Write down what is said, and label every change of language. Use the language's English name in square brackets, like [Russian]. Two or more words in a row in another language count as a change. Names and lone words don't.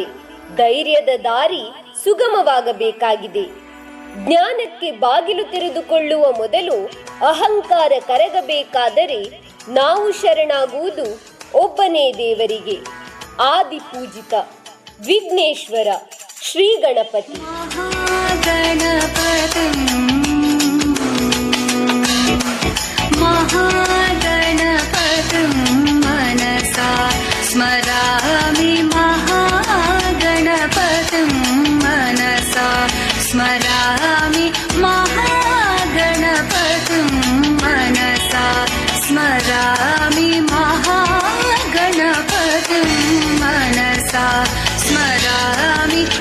[Kannada] ಧೈರ್ಯದ ದಾರಿ ಸುಗಮವಾಗಬೇಕಾಗಿದೆ. ಜ್ಞಾನಕ್ಕೆ ಬಾಗಿಲು ತೆರೆದುಕೊಳ್ಳುವ ಮೊದಲು ಅಹಂಕಾರ ಕರಗಬೇಕಾದರೆ ನಾವು ಶರಣಾಗುವುದು ಒಬ್ಬನೇ ದೇವರಿಗೆ. ಆದಿಪೂಜಿತ ವಿಘ್ನೇಶ್ವರ ಶ್ರೀ ಗಣಪತಿ. [Sanskrit] महागणपतिं मनसा स्मरामि, महागणपतिं मनसा स्मरामि, महागणपतिं मनसा स्मरामि, महागणपतिं मनसा स्मरामि.